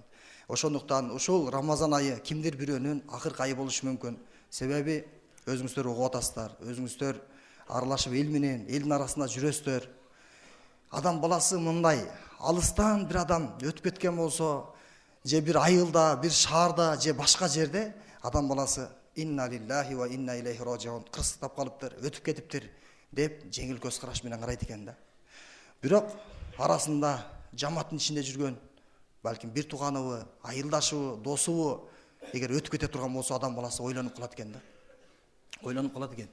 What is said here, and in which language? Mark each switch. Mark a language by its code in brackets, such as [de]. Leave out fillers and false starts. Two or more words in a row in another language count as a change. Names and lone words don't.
[ky] Ошондуктан ушул Рамазан айы кимдир бирөөнүн акыркы айы болушу мүмкүн. Себеби өзүңүздөр угуп атасыздар, өзүңүздөр аралашып эл менен, элдин арасында жүрөсүздөр. Адам баласы мындай алыстан бир адам өтүп кеткен болсо, же бир айылда, бир шаарда, же башка жерде адам баласы [ar] إنا لله وإنا إليه راجعون [ky] кырсыктап калыптыр, өтүп кетиптир деп жеңил көз караш менен карайт экен да. Бирок арасында жамааттын ичинде жүргөн балким бир тууганыбы, айылдашыбы, досубу эгер өтүп кете турган болсо, адам баласы ойлонуп калат экен да. Ойлонуп калат экен.